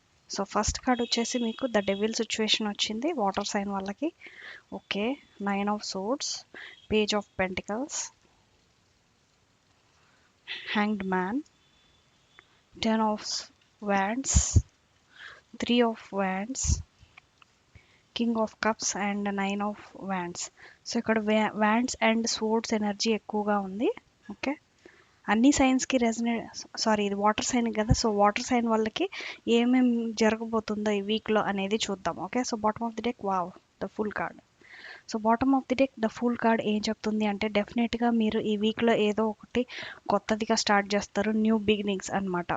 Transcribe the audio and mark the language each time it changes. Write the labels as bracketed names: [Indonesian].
[Telugu] So first card వచ్చేసి మీకు the devil situation వచ్చింది వాటర్ సైన్ వాళ్ళకి. [English] Okay, 9 of swords, page of pentacles, hanged man, 10 of wands, 3 of wands, king of cups and 9 of wands. [Telugu] So ఇక్కడ wands and swords energy ఎక్కువగా ఉంది. Okay, అన్ని సైన్స్కి ఇది వాటర్ సైన్ కదా, so water sign వాళ్ళకి ఏమేమి జరగబోతుందో ఈ వీక్లో అనేది చూద్దాం. Okay, [English] so bottom of the deck, [Telugu] wow, the full card. So bottom of the deck the full card ఏం చెప్తుంది అంటే డెఫినెట్గా మీరు ఈ వీక్లో ఏదో ఒకటి కొత్తదిగా స్టార్ట్ చేస్తారు, న్యూ బిగినింగ్స్ అనమాట.